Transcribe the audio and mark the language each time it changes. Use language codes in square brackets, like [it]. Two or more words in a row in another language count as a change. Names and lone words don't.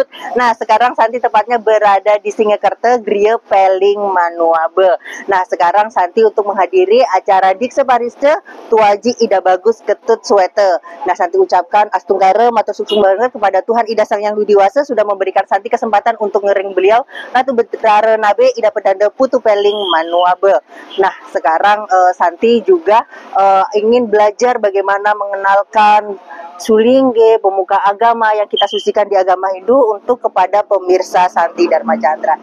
[id] Nah, sekarang Santi tepatnya berada di Singkerta, Griya Peling Manuabe. Nah, sekarang Santi untuk menghadiri acara Dikse Pariste Tuaji Ida Bagus Ketut Suwete. Nah, Santi ucapkan astungkara [ban] matur suksung banget [id] kepada Tuhan Ida Sang Yang Widiwasa sudah memberikan Santi kesempatan untuk ngering beliau Ratu Betara Nabe Ida Pedanda Putu Peling Manuabe. Nah, sekarang Santi juga ingin belajar bagaimana mengenalkan sulingge, pemuka agama yang kita sucikan di agama Hindu untuk kepada pemirsa Santi Dharma Chandra.